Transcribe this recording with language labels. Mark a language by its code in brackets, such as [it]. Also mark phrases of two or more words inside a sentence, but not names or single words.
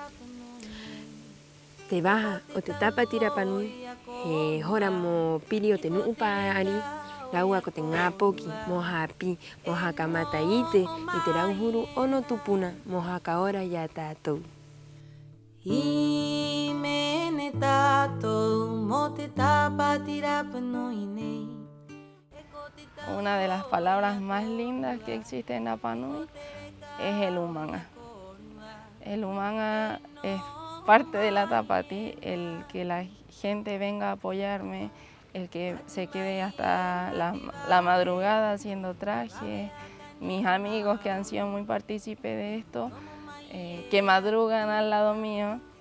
[rap] Te baja o te Tapatí Rapa Nui, he hora mo pili o te nuupa ari, laua ko te ngapoki, mo hapi, mo hakamata ite, I te rauhuru ono tupuna, mo hakaora ya tātou. I mene tātou mo te Tapatí Rapa Nui nei. [es] Una de las palabras más lindas que existe en Rapa Nui es el umanga. El umanga es parte de la Tapatí, el que la gente venga a apoyarme, el que se quede hasta la madrugada haciendo trajes, mis amigos que han sido muy partícipes de esto, que madrugan al lado mío.